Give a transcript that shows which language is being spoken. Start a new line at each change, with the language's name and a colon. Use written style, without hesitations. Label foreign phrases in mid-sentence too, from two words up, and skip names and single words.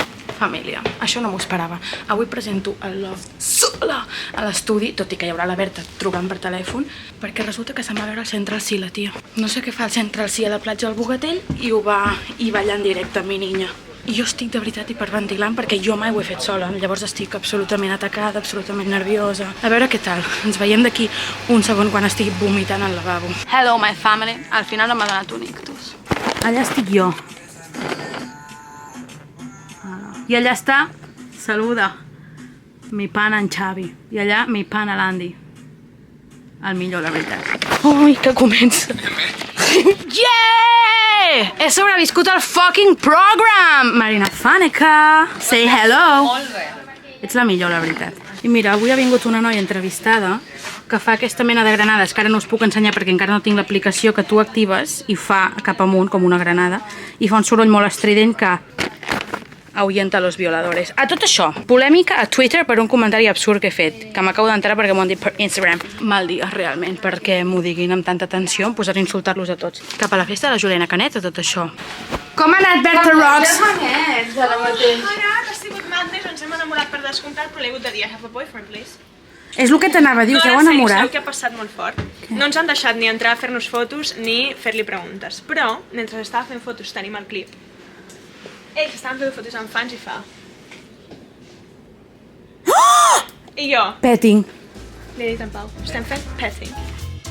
Catalan: Família, això no m'ho esperava. Avui presento el Loft sola a l'estudi, tot i que hi haurà la Berta trucant per telèfon, perquè resulta que se'n va veure al Central Sí, la tia. No sé què fa el Central Sí a la platja del Bogatell i ho va ballar en directe,
Spanish: mi niña.
Catalan: I jo estic de veritat hiperventilant perquè jo mai ho he fet sola, llavors estic absolutament atacada, absolutament nerviosa. A veure què tal, ens veiem d'aquí un segon quan estigui vomitant al lavabo.
English: Hello, my family.
Catalan: Al final no m'ha donat un ictus. Allà estic jo. I allà està, saluda,
Spanish: mi pana
Catalan: en Xavi. I allà
Spanish: mi pana
Catalan: l'Andy. El millor, la veritat. Ui, que comença. Yeah! He sobreviscut al
English: fucking program! Marina Faneca, say hello.
Catalan: Molt bé. Ets la millor, la veritat. I mira, avui ha vingut una noia entrevistada que fa aquesta mena de granades, que ara no us puc ensenyar perquè encara no tinc l'aplicació, que tu actives i fa cap amunt, com una granada, i fa un soroll molt estrident que
Spanish: ahuyenta los violadores.
Catalan: A tot això, polèmica a Twitter per un comentari absurd que he fet, que m'acabo d'entrar perquè m'ho han dit per Instagram. Mal dia, realment, perquè m'ho diguin amb tanta atenció, em posaré a insultar-los a tots. Cap a la festa de la Juliana Canet, a tot això. Com ha anat, Berta Rocks? ara mateix. Ha sigut madness, ens hem enamorat per descomptat, però l'he hagut de dir,
English: I have a boyfriend, please.
Catalan: És el que t'anava a dir, us heu en sèrio, enamorat? sabeu què ha passat molt fort? No ens han deixat ni entrar a fer-nos fotos ni fer-li preguntes, però, mentre estava fent fotos, tenim el clip. Ells estaven fent fotos amb fans i fa... I jo Petting. li he dit en Pau, estem fent petting.